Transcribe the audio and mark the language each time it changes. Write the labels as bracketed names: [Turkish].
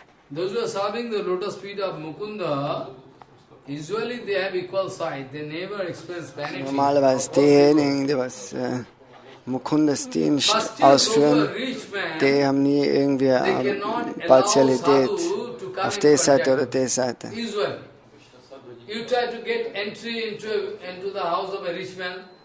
[English] Those who are serving the lotus feet of Mukunda, usually they have equal sight. They never express vanity. [German] Normalerweise diejenigen, die was Mukundas Dienst ausführen, die haben nie irgendwie eine Partialität auf der Seite oder der Seite. [English] You try to get entry into the house of a rich man